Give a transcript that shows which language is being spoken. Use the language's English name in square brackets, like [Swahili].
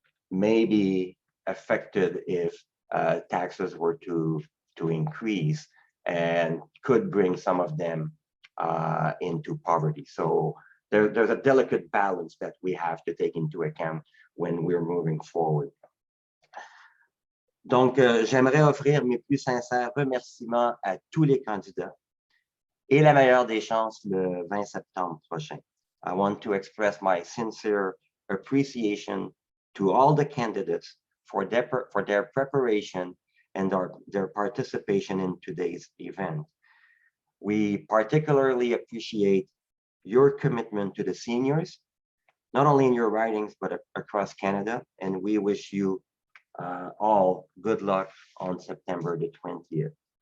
[English] may be affected if taxes were to increase, and could bring some of them into poverty. So there's a delicate balance that we have to take into account when we're moving forward. [French] Donc, j'aimerais offrir mes plus sincères remerciements à tous les candidats et la meilleure des chances le 20 septembre prochain. [English] I want to express my sincere appreciation to all the candidates for their preparation and their participation in today's event. We particularly appreciate your commitment to the seniors, not only in your ridings, but across Canada, and we wish you all good luck on September the 20th.